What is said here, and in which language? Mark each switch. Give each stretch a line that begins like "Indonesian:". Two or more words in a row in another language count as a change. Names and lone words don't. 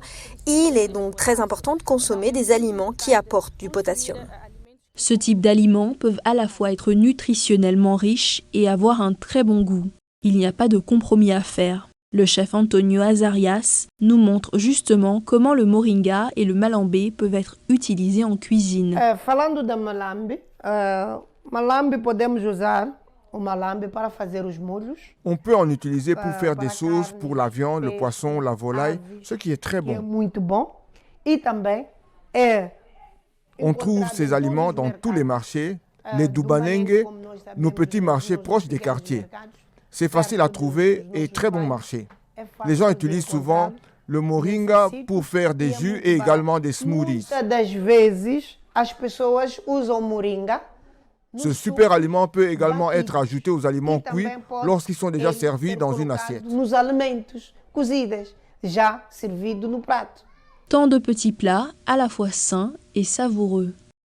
French: Il est donc très important de consommer des aliments qui apportent du potassium. Ce type d'aliments peuvent à la fois être nutritionnellement riches et avoir un très bon goût. Il n'y a pas de compromis à faire. Le chef Antonio Azarias nous montre justement comment le moringa et le malambé peuvent être utilisés en cuisine.
Portuguese: Falando da malambe, malambe podemos usar o malambe para fazer os molhos.
French: On peut en utiliser pour faire des sauces pour la viande, le poisson, la volaille, ce qui est très bon.
Portuguese: Muito bom. E também
French: On trouve ces aliments dans tous les marchés, les dubanengue, nos petits marchés proches des quartiers. C'est facile à trouver et très bon marché. Les gens utilisent souvent le moringa pour faire des jus et également des smoothies.
Portuguese: Das vezes as pessoas usam moringa.
French: Ce super aliment peut également être ajouté aux aliments cuits lorsqu'ils sont déjà servis dans une assiette.
Portuguese: Nos alimentos cozidos, já servido no prato.
French: Tant de petits plats à la fois sains et savoureux.